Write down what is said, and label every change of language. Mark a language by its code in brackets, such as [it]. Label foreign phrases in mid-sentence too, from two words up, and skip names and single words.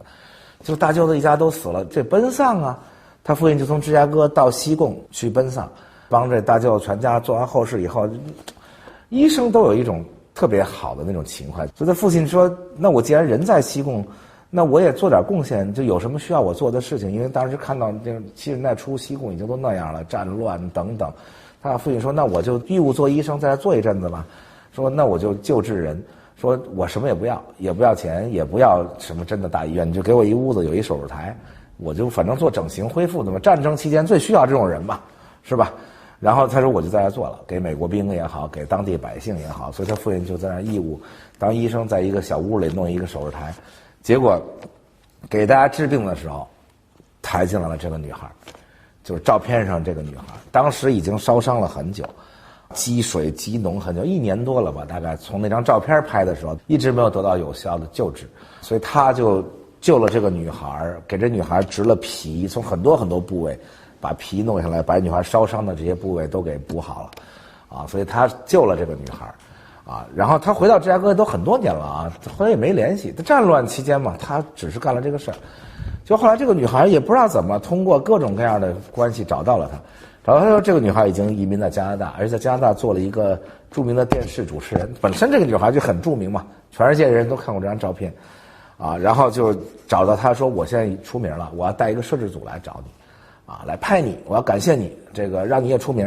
[zh] 就大舅子一家都死了，這奔喪啊，他父親就從芝加哥到西貢去奔喪，幫這大舅全家做完後事以後，醫生都有一種特別好的那種情懷。所以他父親說：“那我既然人在西貢，那我也做點貢獻，就有什麼需要我做的事情？因為當時看到這70年代初西貢已經都那樣了，戰亂等等。” 他父親說：“那我就義務做醫生，在這做一陣子吧。說那我就救治人，說我什麼也不要，也不要錢，也不要什麼真的大醫院，你就給我一屋子有一手術台，我就反正做整形恢復的嘛。戰爭期間最需要這種人嘛，是吧？” 然後他說我就在這做了，給美國兵也好，給當地百姓也好，所以他父親就在那義務當醫生，在一個小屋裡弄一個手術台，結果給大家治病的時候，抬進來了這個女孩。就是照片上這個女孩，當時已經燒傷了很久，積水積膿很久，1年多了吧，大概從那張照片拍的時候，一直沒有得到有效的救治，所以他就救了這個女孩，給這女孩植了皮，從很多很多部位把皮弄下來，把女孩燒傷的這些部位都給補好了，啊，所以他救了這個女孩，啊，然後他回到芝加哥都很多年了啊，后來也沒聯繫。戰亂期間嘛，他只是幹了這個事兒。就後來這個女孩也不知道怎麼通過各種各樣的關係找到了他，找到他說這個女孩已經移民在加拿大，而且在加拿大做了一個著名的電視主持人。本身這個女孩就很著名嘛，全世界人都看過這張照片，啊，然後就找到他說我現在出名了，我要帶一個攝製組來找你，啊，來拍你，我要感謝你，這個讓你也出名。